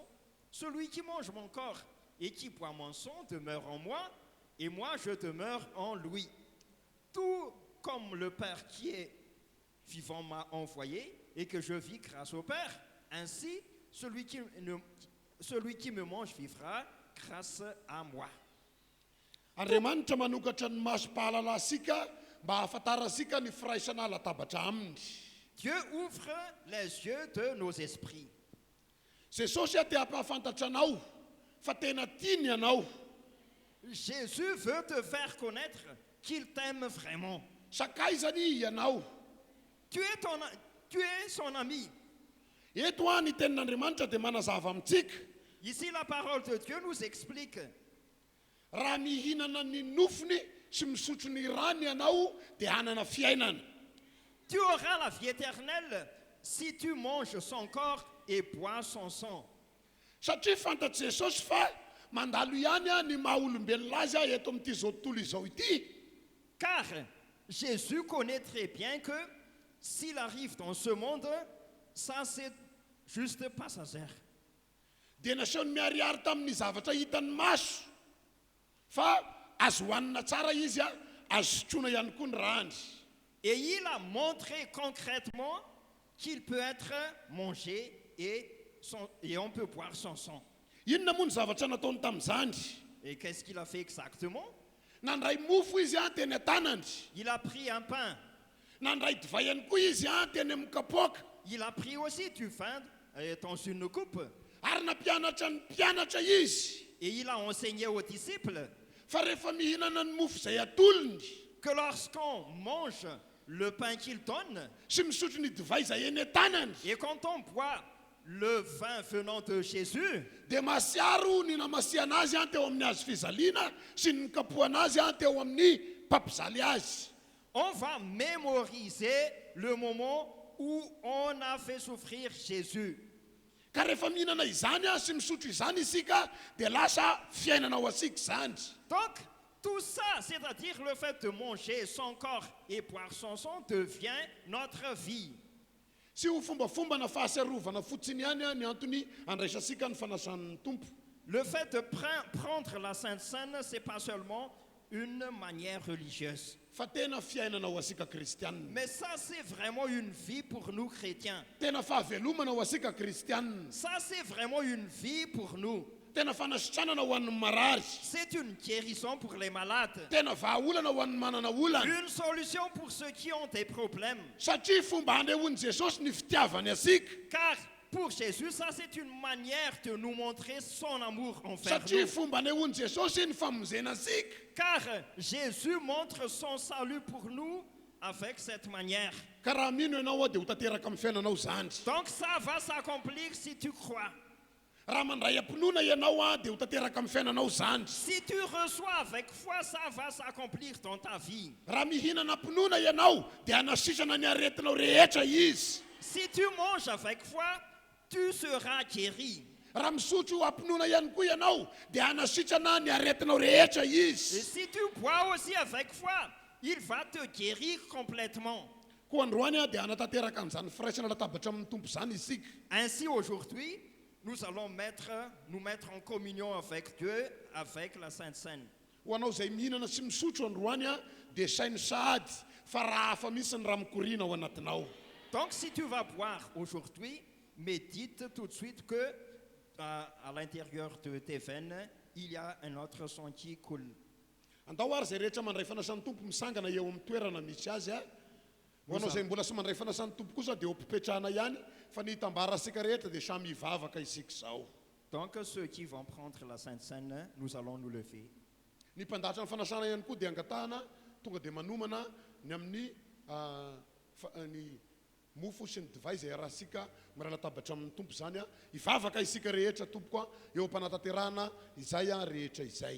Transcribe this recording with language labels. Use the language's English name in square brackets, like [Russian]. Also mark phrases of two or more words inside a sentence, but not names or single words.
[French] Celui qui mange mon corps et qui boit mon sang demeure en moi, et moi je demeure en lui. Tout comme le Père qui est vivant m'a envoyé, et que je vis grâce au Père, ainsi celui qui me mange vivra grâce à moi. [Malagasy] Andriamanitra manokatra ny maso-pahalala sika mba hahafantara sika ny firaisana latabatra aminy. [French] Dieu ouvre les yeux de nos esprits. [Malagasy] Jesosy te hampahafantatra anao fa tena tiany anao. [French] Jésus veut te faire connaître qu'il t'aime vraiment. [Malagasy] Sakaizany ianao. [French] Tu es son ami. [Malagasy] Eto ny tenin'Andriamanitra dia manazava amintsika. [French] Ici, la parole de Dieu nous explique. [Malagasy] raha mihinana ny nofony sy misotro ny rano ianao dia hanana fiainana. [French] Tu auras la vie éternelle si tu manges son corps et bois son sang. [Malagasy] Satria fantatr' Jesosy fa mandalo ihany a ny maha-olombelona azy a eto amin'ity zao tontolo izao ity. [French] Car Jésus connaît très bien que s'il arrive dans ce monde, ça c'est juste passager. [Malagasy] Dia nasehony miariary tamin'ny zavatra hitany maso fa azo hohanina tsara izy a, azo sotroina ihany koa ny rany. [French] Et il a montré concrètement qu'il peut être mangé et on peut boire son sang. [Malagasy] Inona moa ny zavatra nataony tamin'izany? [French] Et qu'est-ce qu'il a fait exactement? [Malagasy] Nandray mofo izy a teny an-tanany. [French] Il a pris un pain. [Malagasy] Nandray divay ihany koa izy a teny amin'ny kapoaka. [French] Il a pris aussi du vin dans une coupe. [Malagasy] Ary nampianatra ny mpianatra izy. [French] Et il a enseigné aux disciples [Malagasy] Fa rehefa mihinana ny mofo izay atolony [French] que lorsqu'on mange le pain qu'il donne [Malagasy] sy misotro ny divay izay eny an-tanany [French] et quand on boit le vin venant de Jésus, [Malagasy] dia masiaro ny namasiana azy a teo amin'ny azo fizaliana sy ny kapohana azy a teo amin'ny mpampizaly azy. [French] on va mémoriser le moment où on a fait souffrir Jésus. [Malagasy] Ka rehefa mihinana izany a sy misotro izany isika dia lasa fiainana ho asika izany. [French] Donc, tout ça, c'est-à-dire le fait de manger son corps et boire son sang, devient notre vie. [Malagasy] Sy ho fombafomba na fahasarovana fotsiny ihany a ny antony andraisasika ny fanasan'ny tompo. [French] Le fait de prendre la Sainte Seine, c'est pas seulement une manière religieuse. [Malagasy] Fa tena fiainana ho asika kristianina. [French] Mais ça, c'est vraiment une vie pour nous chrétiens. [Malagasy] Tena fahavelomana ho asika kristianina. [French] Ça, c'est vraiment une vie pour nous. [Malagasy] Tena fanasitranana ho an'ny marary. [French] C'est une guérison pour les malades. [Malagasy] Tena vahaolana ho an'ny manana olana. [French] Une solution pour ceux qui ont des problèmes. [Malagasy] Satria fomba handrahoan'i Jesosy ny fitiavany asika. [French] Car pour Jésus, ça c'est une manière de nous montrer son amour envers [Malagasy] Satria [French] nous. [Malagasy] fomba handrahoan'i Jesosy ny famonjena asika. [French] Car Jésus montre son salut pour nous avec cette manière. [Malagasy] Ka raha mino ianao a dia ho tanteraka amin'ny fiainanao zany. [French] Donc ça va s'accomplir si tu crois. [Malagasy] Raha mandray am-pinoana ianao a dia ho tanteraka amin'ny fiainanao zany. [French] Si tu reçois avec foi, ça va s'accomplir dans ta vie. [Malagasy] Raha mihinana am-pinoana ianao dia hanasisana ny aretinao rehetra izy. [French] Si tu manges avec foi, tu seras guéri. [Malagasy] Raha misotro am-pinoana ihany koa ianao dia hanasitrana ny aretinao rehetra [French] Et [Malagasy] izy. [French] si tu bois aussi avec foi, il va te guérir complètement. [Malagasy] Koa androany a dia hanatanteraka an'izany firaisana latabatra amin'ny tompo izany isika. [French] Ainsi aujourd'hui, nous allons nous mettre en communion avec Dieu, avec la Sainte Seine. [Malagasy] Ho anao izay mihinana sy misotro androany a dia sainy sahady fa raha hafa mihitsy ny raha mikoriana ao anatinao. [French] Donc si tu vas boire aujourd'hui, médite tout de suite que à l'intérieur de tes veines, il y a un autre sang qui coule. [Malagasy] Andao ary izay rehetra mandray fanasan'ny tompo misangana eo amin'ny toerana misy azy a. Ho anao izay mbola sy mandray fanasan'ny tompo kosa dia ompipetrahana ihany fa ny hitambara asika rehetra dia samy hivavaka isika izao. [French] Donc ceux qui vont prendre la Sainte Seine, nous allons nous lever. [Malagasy] Ny mpandatra ny fanasana ihany koa dia angatahana tonga dia manomana ny amin'ny ny mofo sy ny divay izay arahasika mira latabatra amin'ny tompo izany a. Hivavaka isika rehetra tompo a eo am-panatanterahana izay a rehetra izay.